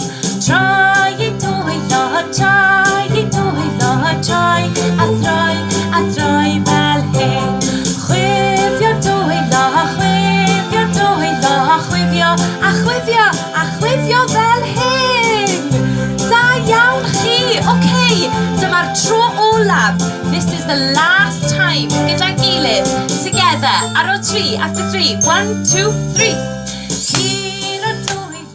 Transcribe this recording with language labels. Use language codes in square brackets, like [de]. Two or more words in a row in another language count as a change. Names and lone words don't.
[cy] Troi ein dwylo, troi a throi fel hyn. Chwifio dwylo, chwifio fel hyn. Da iawn chi. Okay, dyma'r tro olaf. [en] This is the last time [cy] gyda'n gilydd. [en] Together, [cy] ar ôl 3, [en] after 3. [cy] 1, 2, 3. Curo